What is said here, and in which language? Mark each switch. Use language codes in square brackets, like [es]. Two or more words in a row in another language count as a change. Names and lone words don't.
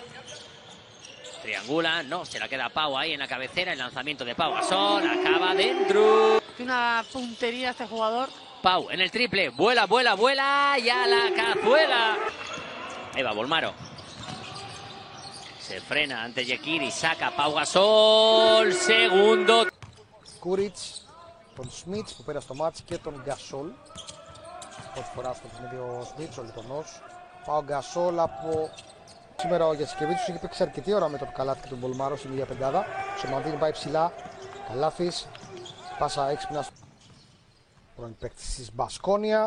[es] Triangula, no, se la queda Pau ahí en la cabecera, el lanzamiento de Pau Gasol, acaba dentro. Tiene una puntería este jugador. Pau en el triple, vuela, vuela, vuela y a la cazuela. Ahí va Volmaro. Se frena ante Yekiri, saca Pau Gasol, segundo. Kuric, [el] τον Σμιτς που πήρε στο μάτς και τον Γκασόλ. Πρώτη φορά στο παιχνίδι ο Σμιτς, ο Λιτωνός. Πάω Γκασόλ από... Σήμερα ο Γιασκεβίτσιος έχει παίξει αρκετή ώρα με τον Καλάθη και τον Βολμάρο στην ίδια πεντάδα. Ο Σομαντίνη πάει ψηλά. Καλάθης. Πάσα έξυπνα πρώην παίκτης της Μπασκόνια.